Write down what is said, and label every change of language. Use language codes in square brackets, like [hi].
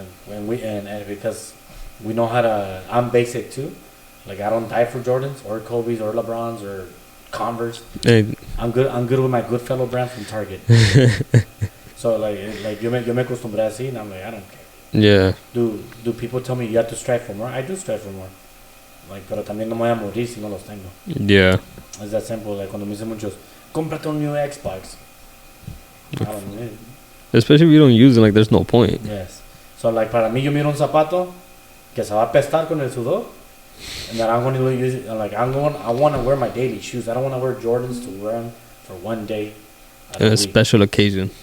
[en] And because we know how to, I'm basic too. Like, I don't die for Jordans or Kobe's or LeBron's or Converse. Hey. I'm good with my Goodfellow brand from Target. So like [es] yo me acostumbré así, [en] and I'm like, I don't care. Yeah. Do people tell me you have to strive for more? I do strive for more. [es] Like, pero también no me voy a morir si no los tengo. [en] Yeah. It's that simple. [es] Like, cuando me dicen muchos, cómprate un new Xbox. [en] I don't need it. Especially if you don't use it, like, there's no point. [es] Yes. So, like, para mí, yo miro un zapato que se va a apestar con el sudor, [en] and then I'm going to use it. Like, I want to wear my daily shoes. I don't want to wear Jordans to wear them for one day. A special occasion.